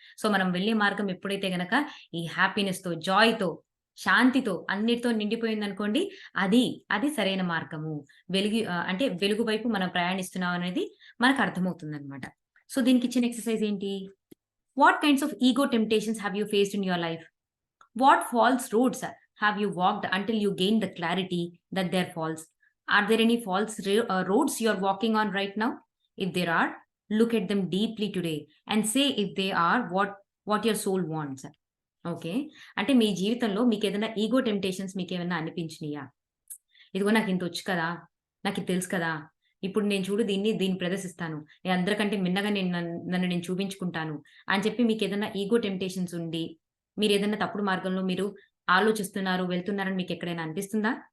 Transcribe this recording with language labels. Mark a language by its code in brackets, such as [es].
[te] So, మనం వెళ్ళే మార్గం ఎప్పుడైతే గనక ఈ హ్యాపీనెస్‌తో, జాయ్‌తో, శాంతితో అన్నిటితో నిండిపోయిందనుకోండి, అది, అది సరైన మార్గము. అంటే వెలుగు వైపు మనం ప్రయాణిస్తున్నాం అనేది మనకు అర్థమవుతుందనమాట. సో, దీనికిచ్చిన ఎక్సర్‌సైజ్ ఏంటి? [en] What kinds of ego temptations have you faced in your life? What false roads have you walked until you gained the clarity that they're false? Are there any false roads you're walking on right now? If there are, look at them deeply today and say if they are what your soul wants. [te] Okay. అంటే మీ జీవితంలో మీకేదైనా ego temptations మీకేమన్నా అనిపించినియా? ఇదిగో నాకింతొచ్చు కదా! నాకిది తెలుసు కదా! ఇప్పుడు నేను చూడు దీన్ని ప్రదర్శిస్తాను. నేను అందరికంటే మిన్నగా నన్ను నేను చూపించుకుంటాను అని చెప్పి మీకేదన్నా ఈగో టెంప్టేషన్స్ ఉండి, మీరేదన్నా తప్పుడు మార్గంలో మీరు ఆలోచిస్తున్నారు, వెళ్తున్నారని మీకెక్కడైనా అనిపిస్తుందా?